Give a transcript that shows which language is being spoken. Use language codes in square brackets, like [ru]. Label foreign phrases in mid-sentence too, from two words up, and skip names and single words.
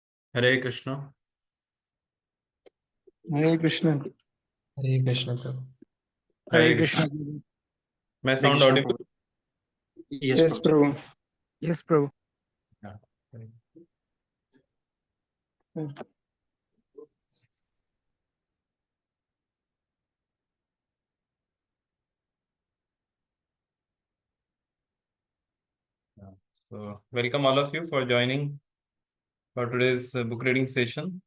[hi] हरे कृष्णा। हरे कृष्ण। हरे कृष्ण प्रभु। हरे हरे कृष्णा। कृष्ण। मैं हरे साउंड कृष्ण ऑडिबल? प्रभु। यस यस प्रभु। प्रभु। यस प्रभु। [en] So, welcome all of you for joining for today's book reading session.